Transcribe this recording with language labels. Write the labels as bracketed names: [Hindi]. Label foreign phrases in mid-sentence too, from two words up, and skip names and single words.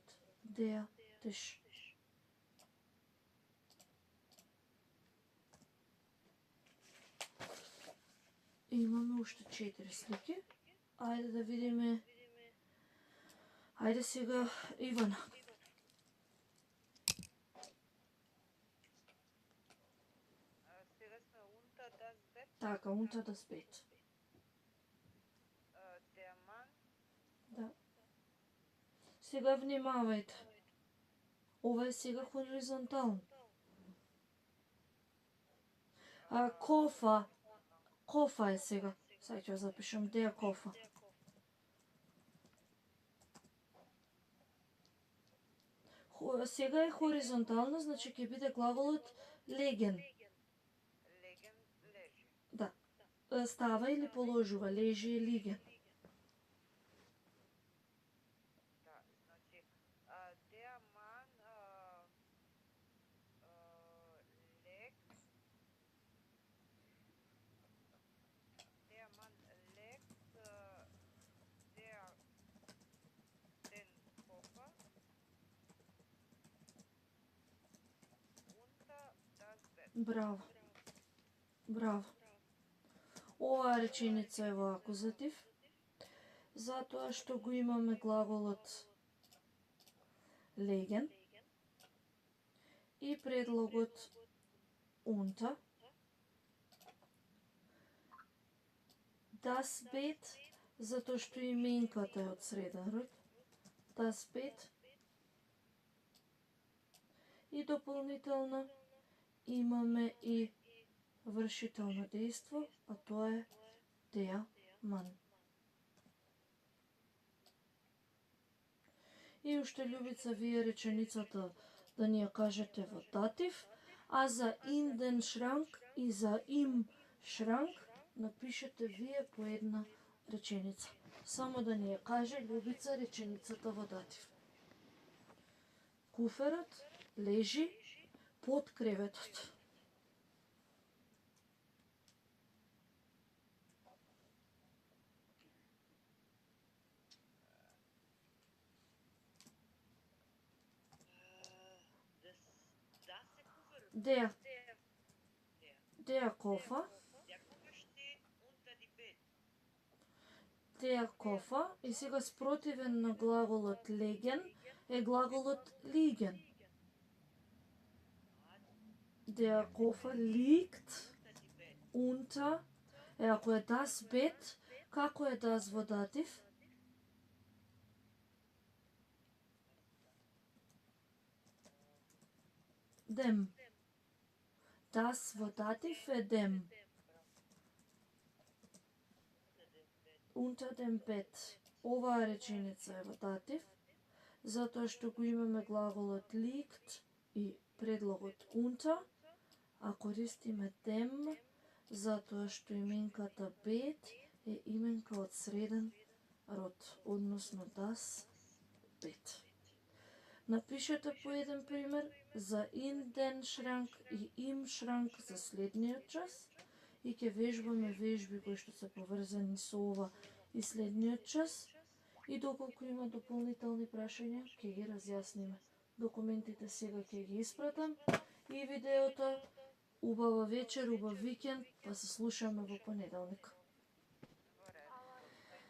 [German] Der Tisch. [Macedonian] Имаме уште 4 слики. Ајде да видиме. Ајде сега Ивана. Сега сме [German] unter das Bett. [Macedonian] Така, [German] unter das Bett. Der Mann [Macedonian] Да. Сега внимавајте. Ова е сега хоризонтално. Кофа. Кофа е сега. Сега ќе ја запишам. [German] Der Koffer. [Macedonian] Сега е хоризонтално, значи ќе биде глаголот legen. [German] Legen, leži. [Macedonian] Да. Става или положува. Лежи е liegen. Да, значи, [German] der Mann legt, den Koffer unter das Bett. [Macedonian] Браво. Браво. Оваа реченица е во акузатив, затоа што го имаме глаголот legen и предлогот unter. [German] Das Bett, [Macedonian] затоа што именката е од среден род. [German] Das Bett. [Macedonian] И дополнително имаме и вршително дејство, а тоа е [German] der Mann. [Macedonian] И уште љубица вие реченицата да ни ја кажете во датив, а за [German] in den Schrank [Macedonian] и за [German] im Schrank [Macedonian] напишете вие по една реченица. Само да ни ја каже љубица реченицата во датив. Куферот лежи под креветот. [German] Das ist Koffer. Der Der Koffer. Der Koffer steht unter die Bett. Der Koffer [Macedonian] и сега спротивен на глаголот legen е глаголот liegen. [German] Der Koffer liegt Unter die Bett. unter, [Macedonian] ако е [German] das Bett, [Macedonian] како е das во датив? [German] Dem. [Macedonian] Das во датив е dem. [German] Unter dem Bett. [Macedonian] Оваа реченица е во датив, затоа што го имаме глаголот liegt и предлогот unter, а користиме dem, затоа што именката Bett е именка од среден род, односно [German] das Bett. [Macedonian] Напишете по еден пример за [German] in den Schrank [Macedonian] и [German] im Schrank [Macedonian] за следниот час и ќе вежбаме вежби кои што се поврзани со ова и следниот час и доколку има дополнителни прашања ќе ги разјасниме. Документите сега ќе ги испратам и видеото. Убава вечер, убав викенд, па се слушаме во понеделник.